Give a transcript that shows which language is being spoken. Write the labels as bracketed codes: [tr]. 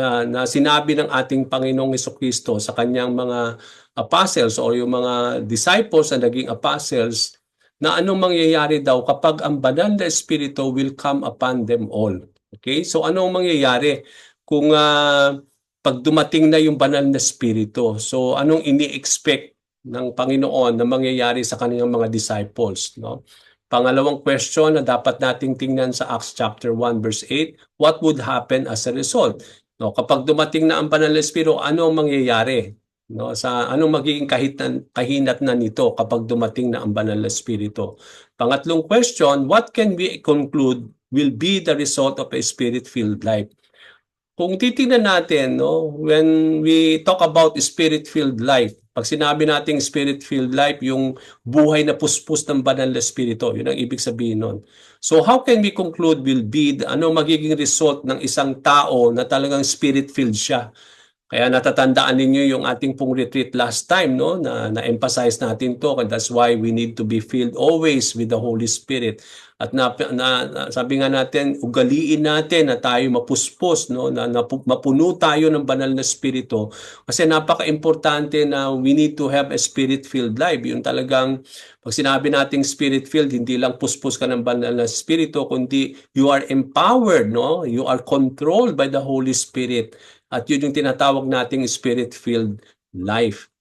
[tl] Na sinabi ng ating Panginoong Jesucristo sa kanyang mga apostles o yung mga disciples na naging apostles, na anong mangyayari daw kapag ang banal na Espiritu [en] will come upon them all. [tl] Okay? So anong mangyayari kung pag dumating na yung banal na Espiritu? So anong ini-expect ng Panginoon na mangyayari sa kanyang mga disciples, no? Pangalawang question na dapat nating tingnan sa Acts chapter 1 verse 8, [en] what would happen as a result? [tl] No, kapag dumating na ang banal na Espiritu, ano ang mangyayari? No, sa anong magiging kahinat na nito kapag dumating na ang banal na Espiritu? Pangatlong question, [en] what can we conclude will be the result of a spirit-filled life? [tl] Kung titingnan natin, no, [en] when we talk about spirit-filled life, [tl] pag sinabi nating spirit-filled life, yung buhay na puspos ng banal na Espiritu, yun ang ibig sabihin nun. [en] So how can we conclude will be, [tl] ano magiging result ng isang tao na talagang spirit-filled siya? Kaya natatandaan ninyo yung ating pong retreat last time, no? Na-emphasize natin to. [en] And that's why we need to be filled always with the Holy Spirit. [tl] At sabi nga natin, ugaliin natin na tayo mapuspos, no? Mapuno tayo ng banal na spirito. Kasi napaka-importante na [en] we need to have a spirit-filled life. [tl] Yung talagang, pag sinabi nating spirit-filled, hindi lang puspos ka ng banal na spirito, kundi [en] you are empowered, [tl] no? [en] You are controlled by the Holy Spirit. [tl] At yun yung tinatawag nating [en] spirit-filled life.